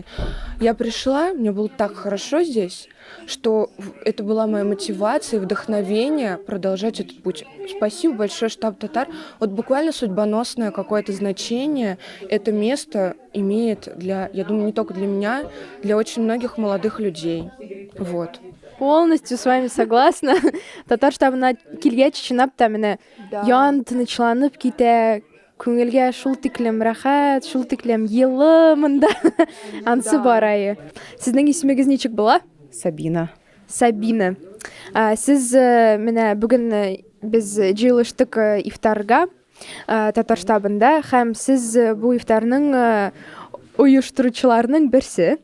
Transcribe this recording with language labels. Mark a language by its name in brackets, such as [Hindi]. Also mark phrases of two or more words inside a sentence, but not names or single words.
[Russian] Я пришла, мне было так хорошо здесь, что это была моя мотивация и вдохновение продолжать этот путь. Спасибо большое, штаб татар. Вот буквально судьбоносное какое-то значение это место имеет для, я думаю, не только для меня, для очень многих молодых людей. Вот. Полностью с вами согласна. [Tatar] Татар штабына килгәч чынлап та менә ян тынычланып китә. Күңелгә шул тиклем рәхәт, шул тиклем йылы монда. Ансы барайы. Сезнең исемегез ничек була? Сабина. Сабина. Сез менә бүген без җыелыштык ифтарга татар штабында һәм сез бу ифтарның оештыручыларның берсе.